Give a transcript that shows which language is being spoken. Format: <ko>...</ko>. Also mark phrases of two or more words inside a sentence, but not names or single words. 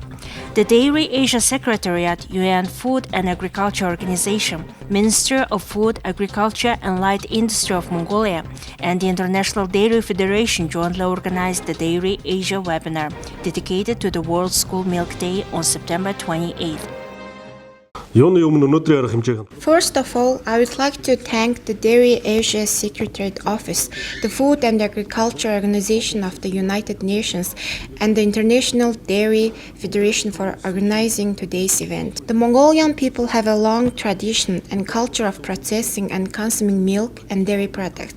<en>The Dairy Asia Secretariat, UN Food and Agriculture Organization, Minister of Food, Agriculture and Light Industry of Mongolia, and the International Dairy Federation jointly organized the Dairy Asia webinar, dedicated to the World School Milk Day on September 28th.</en> <mn>Юуны өмнө өнөөдрийн арга хэмжээг нь</mn> <en>First of all, I would like to thank the Dairy Asia Secretariat Office, the Food and Agriculture Organization of the United Nations, and the International Dairy Federation for organizing today's event. The Mongolian people have a long tradition and culture of processing and consuming milk and dairy products.</en>